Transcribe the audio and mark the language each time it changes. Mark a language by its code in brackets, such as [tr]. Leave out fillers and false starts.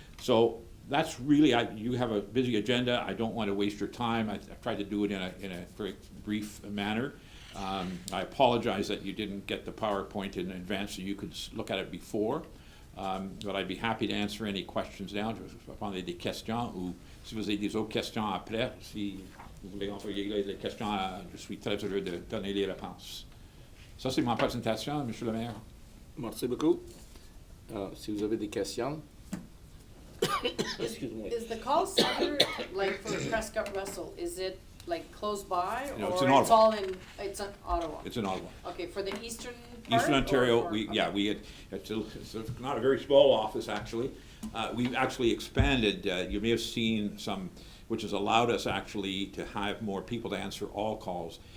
[en] So that's really, you have a busy agenda. I don't want to waste your time. I've tried to do it in a very brief manner. I apologize that you didn't get the PowerPoint in advance so you could look at it before. But I'd be happy to answer any questions now. [fr] Je vais prendre des questions, ou si vous avez des autres questions après, si vous voulez envoyer les questions, je suis très heureux de donner les réponses. Ça, c'est ma présentation, Monsieur le maire. Merci beaucoup. Si vous avez des questions. [en] Is the call center, like for Prescott Russell, is it like close by, No, or it's in Ottawa. It's in Ottawa? It's in Ottawa. Okay, for the eastern part? Eastern Ontario, okay. it's not a very small office, actually. We've actually expanded, you may have seen some, which has allowed us actually to have more people to answer all calls.